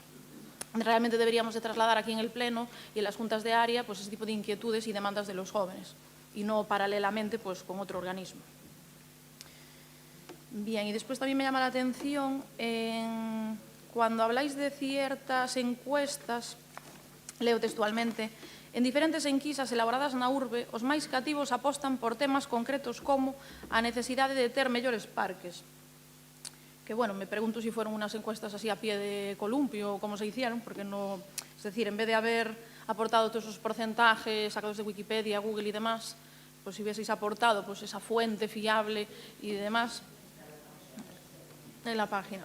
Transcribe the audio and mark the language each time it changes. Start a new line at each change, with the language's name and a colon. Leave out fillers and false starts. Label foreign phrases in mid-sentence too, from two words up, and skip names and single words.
Spanish: Realmente deberíamos de trasladar aquí en el Pleno y en las juntas de área pues, ese tipo de inquietudes y demandas de los jóvenes y no paralelamente pues, con otro organismo. Bien, y después también me llama la atención cuando habláis de ciertas encuestas, leo textualmente,
Galician: en diferentes enquisas elaboradas na urbe, os máis cativos apostan por temas concretos como a necesidade de ter mellores parques.
Spanish: Que, bueno, me pregunto si fueron unas encuestas así a pie de columpio o cómo se hicieron, porque no... Es decir, en vez de haber aportado todos esos porcentajes sacados de Wikipedia, Google y demás, pues si hubieseis aportado pues, esa fuente fiable y demás en la página.